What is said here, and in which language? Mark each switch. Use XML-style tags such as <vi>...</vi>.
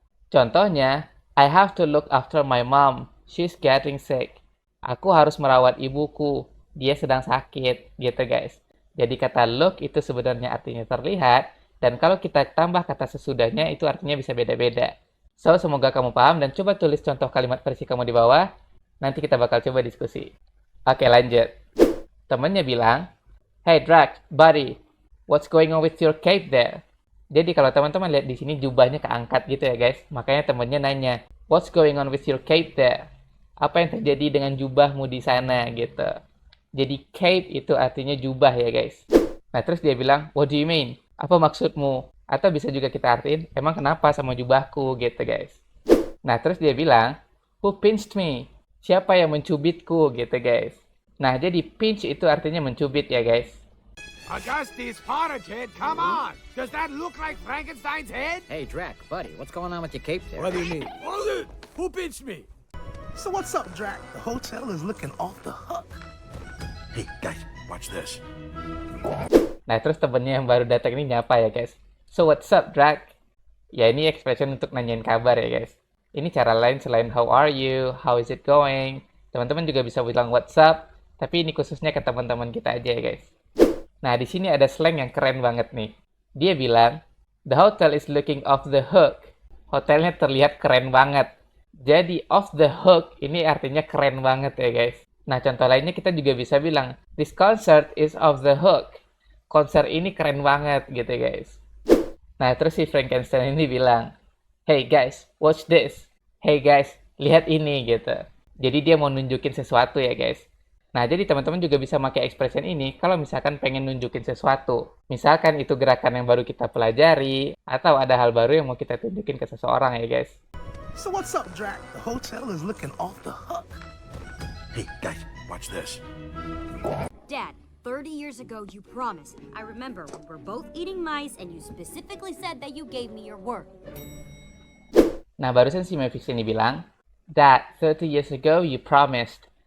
<en>Contohnya, I have to look after my mom. She's getting sick.</en> <id>Aku harus merawat ibuku. Dia sedang sakit. Gitu guys. Jadi kata look itu sebenarnya artinya terlihat. Dan kalau kita tambah kata sesudahnya, itu artinya bisa beda-beda. So, semoga kamu paham dan coba tulis contoh kalimat versi kamu di bawah. Nanti kita bakal coba diskusi. Oke, lanjut. Temennya bilang,</id> <en>Hey Drac, buddy, what's going on with your cape there?</en> <id>Jadi kalau teman-teman lihat di sini jubahnya keangkat gitu ya guys. Makanya temennya nanya,</id> <en>what's going on with your cape there?</en> <id>Apa yang terjadi dengan jubahmu di sana gitu. Jadi cape itu artinya jubah ya guys. Nah terus dia bilang,</id> <en>what do you mean?</en> <id>Apa maksudmu? Atau bisa juga kita artiin, emang kenapa sama jubahku gitu guys. Nah terus dia bilang,</id> <en>who pinched me?</en> <id>Siapa yang mencubitku gitu guys. Nah jadi pinch itu artinya mencubit ya guys.</id> <en>Augustus Porridge Head, come on! Does that look like Frankenstein's head? Hey, Drac, buddy, what's going on with your cape there? What do you mean? Who pinched me? So what's up, Drac? The hotel is looking off the hook. Hey, guys, watch this.</en> <id>Nah, terus temennya yang baru datang ini nyapa ya, guys.</id> <en>So, what's up, Drac?</en> <id>Ya, ini expression untuk nanyain kabar ya, guys. Ini cara lain selain</id> <en>how are you, how is it going.</en> <id>Teman-teman juga bisa bilang</id> <en>what's up,</en> <id>tapi ini khususnya ke teman-teman kita aja ya, guys. Nah, di sini ada slang yang keren banget nih. Dia bilang,</id> <en>the hotel is looking off the hook.</en> <id>Hotelnya terlihat keren banget. Jadi, off the hook ini artinya keren banget ya, guys. Nah, contoh lainnya kita juga bisa bilang,</id> <en>this concert is off the hook.</en> <id>Konser ini keren banget gitu, guys. Nah, terus si Frankenstein ini bilang,</id> <en>hey guys, watch this.</en> <id>Hey guys, lihat ini gitu. Jadi dia mau nunjukin sesuatu ya, guys. Nah, jadi teman-teman juga bisa pakai expression ini kalau misalkan pengen nunjukin sesuatu. Misalkan itu gerakan yang baru kita pelajari, atau ada hal baru yang mau kita tunjukin ke seseorang ya, guys.</id> <en>So what's up, Drac? The hotel is looking off the hook. Hey, guys, watch this. Dad, 30 years ago you promised. I remember we were both eating mice and you specifically said that you gave me your word.</en> <id>Nah, barusan si Mavis ini bilang,</id> <en>Dad, 30 years ago you promised.</en>